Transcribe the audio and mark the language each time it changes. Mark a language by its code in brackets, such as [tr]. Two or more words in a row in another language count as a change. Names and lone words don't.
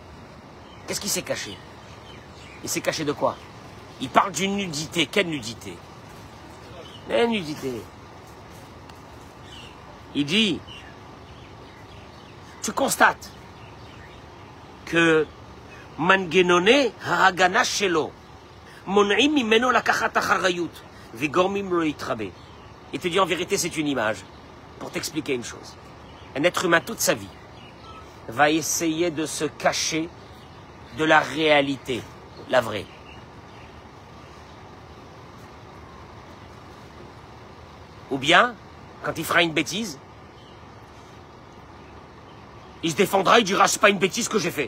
[fr] Qu'est-ce qu'il s'est caché? Il s'est caché de quoi? Il parle d'une nudité. Quelle nudité? La nudité. Il dit, tu constates que [he] מנגנון הגנה שלו מונעים ממנו לקחת אחריות וגורמים לו יתרבה. [fr] Il te dit en vérité c'est une image pour t'expliquer une chose. Un être humain toute sa vie va essayer de se cacher de la réalité, la vraie. Ou bien, quand il fera une bêtise, il se défendra, il dira c'est pas une bêtise que j'ai fait.